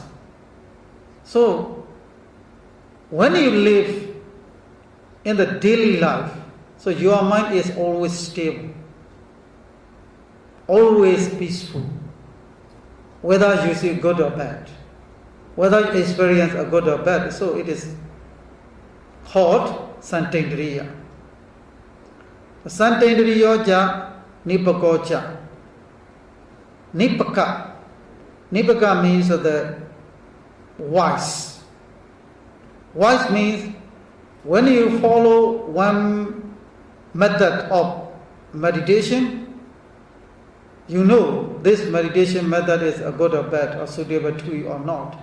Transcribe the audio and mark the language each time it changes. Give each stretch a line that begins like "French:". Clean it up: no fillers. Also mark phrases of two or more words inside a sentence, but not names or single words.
English: So when you live in the daily life, so your mind is always stable, always peaceful, whether you see good or bad, whether you experience a good or bad. So it is called Santendriya.
Pali: Santendriya ja nipako ja.
English: Nipaka. Nipaka means the wise. Wise means when you follow one method of meditation, you know this meditation method is a good or bad or suitable to you or not.